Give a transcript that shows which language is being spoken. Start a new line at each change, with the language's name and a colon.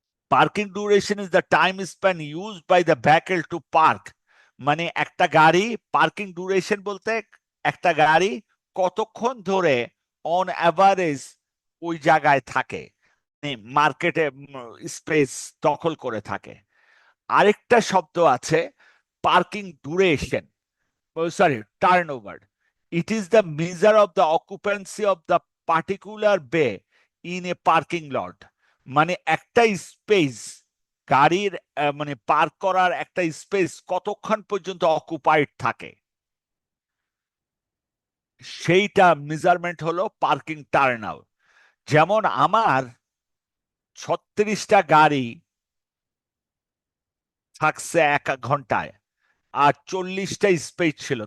English: Parking duration is the time span used by the vehicle to park.
Bangla: মানে একটা গাড়ি parking duration বলতে একটা গাড়ি কতক্ষণ ধরে অন অ্যাভারেজ ওই জায়গায় থাকে, মার্কেটে স্পেস দখল করে থাকে। আরেকটা শব্দ আছে parking duration, sorry, turnover.
English: It is the measure of the occupancy of the particular bay in a parking lot.
Bangla: মানে একটা স্পেস গাড়ির মানে পার্ক করার একটা স্পেস কতক্ষণ পর্যন্ত অকুপাইড থাকে, সেইটা মেজারমেন্ট হলো পার্কিং টার্নআউট। যেমন আমার 36টা গাড়ি থাকছে 1 ঘন্টায়, আর 40টা স্পেস ছিল।